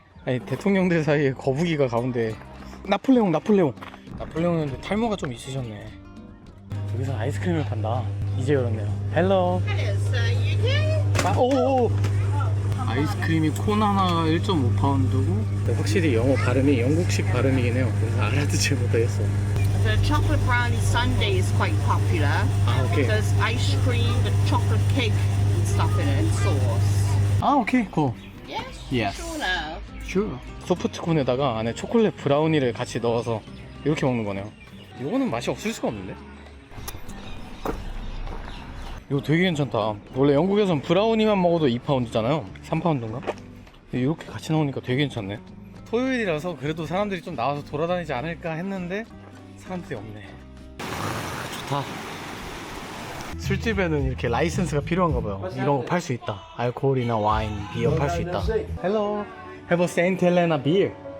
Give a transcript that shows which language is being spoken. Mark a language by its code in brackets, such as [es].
[ko] 아니, 대통령들 사이에 거북이가 가운데. 나폴레옹인데 탈모가 좀 있으셨네. 여기서 아이스크림을 판다. 이제 열었네요. 헬로. 오. 아이스크림이 콘 하나 1.5파운드고 확실히 영어 발음이 영국식 발음이긴 해요. 그래서 알아듣지 못하겠어. [en] The chocolate brownie sundae is quite popular. [ko] 아, 오케이. [en] There's ice cream with chocolate cake and stuff in it, and sauce. [ko] 아, 오케이. cool. [en] Yes? Yes. Sure now. [ko] Sure. 소프트콘에다가 안에 초콜릿 브라우니를 같이 넣어서 이렇게 먹는 거네요. 이거는 맛이 없을 수가 없는데? 이거 되게 괜찮다. 원래 영국에선 브라우니만 먹어도 2파운드잖아요. 3파운드인가? 이렇게 같이 나오니까 되게 괜찮네. 토요일이라서 그래도 사람들이 좀 나와서 돌아다니지 않을까 했는데 사람들이 없네. 좋다. 술집에는 이렇게 라이센스가 필요한가 봐요. 이런 거 팔 수 있다. 알코올이나 와인, 비어 팔 수 있다. [en] Hello, have a Saint Helena beer.